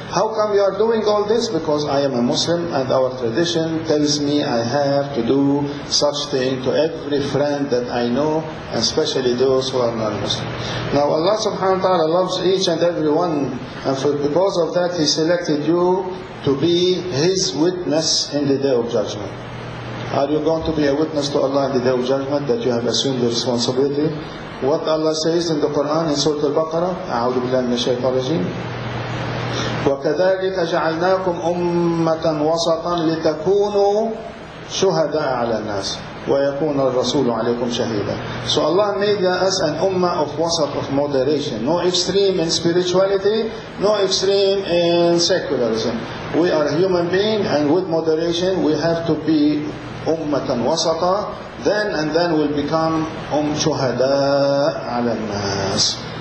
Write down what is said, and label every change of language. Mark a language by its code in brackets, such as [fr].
[en] How come you are doing all this? Because I am a Muslim and our tradition tells me I have to do such thing to every friend that I know, and especially those who are non-Muslim. Now Allah subhanahu wa ta'ala loves each and every one, and because of that He selected you to be His witness in the day of judgment. Are you going to be a witness to Allah in the day of judgment, that you have assumed the responsibility? What Allah says in the Quran in Surah Al-Baqarah, [ar] أعوذ بالله من الشيطان الرجيم, وَكَذَلِكَ جَعَلْنَاكُمْ أُمَّةً وَسَطًا لِتَكُونُوا شُهَدَاءَ عَلَى النَّاسِ وَيَكُونَ الرَّسُولُ عَلَيْكُمْ شَهِيدًا. [en] So Allah made us an ummah of wasat, of moderation. No extreme in spirituality, no extreme in secularism. We are a human being, and with moderation we have to be [ar] ummatan wasata. [en] Then we'll become [ar] shuhada ala nas.